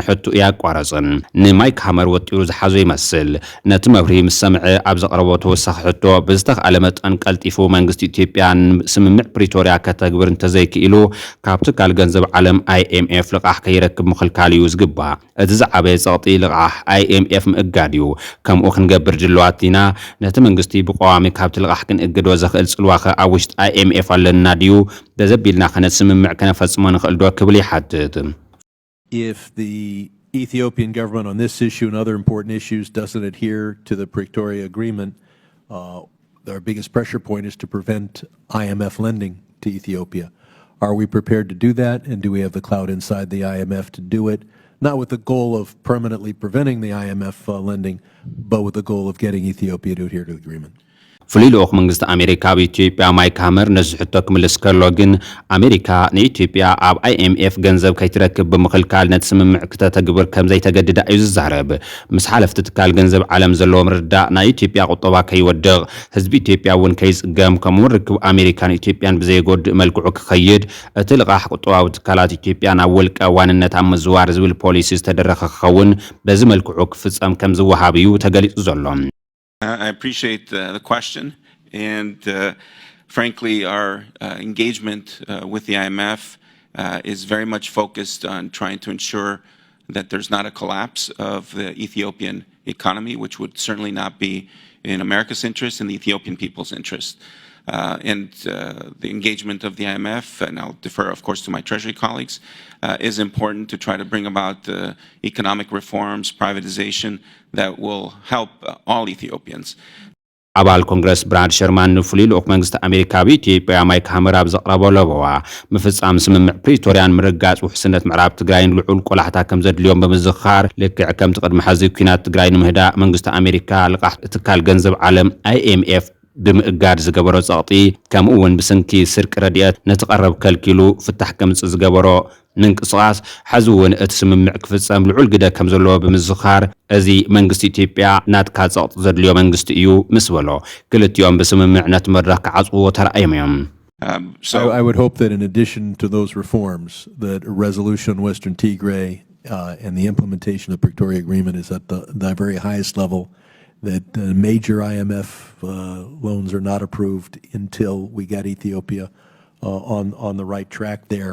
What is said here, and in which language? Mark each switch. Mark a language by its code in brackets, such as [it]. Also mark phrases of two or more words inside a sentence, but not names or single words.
[ti] ሕቱ ያቋረፅን ንማይክ ሃመር ወጢሩ ዝሓዞ ይመስል ነቲ መብርሂ ምስ ሰምዐ ኣብ ዘቕረቦ ተወሳኺ ሕቶ ብዝተኽኣለ መጠን ቀልጢፉ መንግስቲ ኢትዮጵያ ስምምዕ ፕሪቶሪያ ከተግብር እንተዘይክኢሉ ካብ ትካል ገንዘብ ዓለም IMF ልቓሕ ከይረክብ ምኽልካል እዩ ዝግባእ። እቲ ዝዓበየ ጸቕጢ ልቓሕ IMF ምእጋድ እዩ። ከምኡ ክንገብር ድልዋት ኢና ነቲ መንግስቲ ብቋዋሚ ካብቲ ልቓሕ ክንእግዶ ዘኽእል ጽልዋኸ ኣብ ውሽጢ IMF ኣለና ድዩ በዘቢልና ከነቲ ስምምዕ ከነፈጽሞ ንኽእል ዶ ክብል ይሓትት። [en] If the Ethiopian government on this issue and other important issues doesn't adhere to the Pretoria Agreement, our biggest pressure point is to prevent IMF lending to Ethiopia. Are we prepared to do that, and do we have the clout inside the IMF to do it? Not with the goal of permanently preventing the IMF lending, but with the goal of getting Ethiopia to adhere to the agreement. [ti] ፍሉይ ልኡኽ መንግስቲ ኣሜሪካ ብኢትዮጵያ ማይክ ሃመር ነዚ ሕቶ ክምልስ ከሎ ግን ኣሜሪካ ንኢትዮጵያ ኣብ IMF ገንዘብ ከይትረክብ ብምኽልካል ነቲ ስምምዕ ክተተግብር ከም ዘይተገድዳ እዩ ዝዛረብ። ምስ ሓለፍቲ ትካል ገንዘብ ዓለም ዘለዎ ምርዳእ ናይ ኢትዮጵያ ቁጠባ ከይወድቕ ህዝቢ ኢትዮጵያ እውን ከይጽገም ከምኡውን ርክብ ኣሜሪካን ኢትዮጵያን ብዘይጎድእ መልክዑ ክኸይድ እቲ ልቓሕ ቁጠባዊ ትካላት ኢትዮጵያ ናብ ውልቀ ዋንነት ኣብ ምዝዋር ዝብል ፖሊሲ ዝተደረኸ ክኸውን በዚ መልክዑ ክፍጸም ከም ዝወሃብ እዩ ተገሊጹ ዘሎ። [en] I appreciate the question, and frankly, our engagement with the IMF is very much focused on trying to ensure that there's not a collapse of the Ethiopian economy, which would certainly not be in America's interest and the Ethiopian people's interest. and the engagement of the IMF, and I'll defer, of course, to my Treasury colleagues, is important to try to bring about economic reforms, privatization that will help all Ethiopians. [ti] ኣባል ኮንግረስ ብራድ ሸርማን ንፍሉይ ልኡኽ መንግስቲ ኣሜሪካ ብኢትዮጵያ ማይክ ሃመር ኣብ ዘቕረበሎ ለዋ ምፍጻም ስምምዕ ፕሪቶርያን ምርጋጽ ውሕስነት ምዕራብ ትግራይን ልዑል ቆላሕታ ከም ዘድልዮም ብምዝኻር ልክዕ ከምቲ ቅድሚ ሕዚ ኩናት ትግራይ ንምህዳእ መንግስቲ ኣሜሪካ ልቓሕ ትካል ገንዘብ ዓለም IMF ብምእጋድ ዝገበሮ ጸቕጢ ከምኡ እውን ብስንኪ ስርቂ ረድኤት ነቲ ቀረብ ከልኪሉ ፍታሕ ከምጽእ ዝገበሮ ምንቅስቓስ ሕዚ እውን እቲ ስምምዕ ክፍጸም ልዑል ግደ ከም ዘለዎ ብምዝኻር እዚ መንግስቲ ኢትዮጵያ ናትካ ጸቕጢ ዘድልዮ መንግስቲ እዩ ምስ በሎ ክልቲኦም ብስምምዕ ነቲ መድረኽ ክዓጽውዎ ተረኣዮም እዮም። [en] I would hope that in addition to those reforms, that a resolution on Western Tigray and the implementation of the Pretoria Agreement is at the very highest level, that major IMF loans are not approved until we get Ethiopia on the right track there.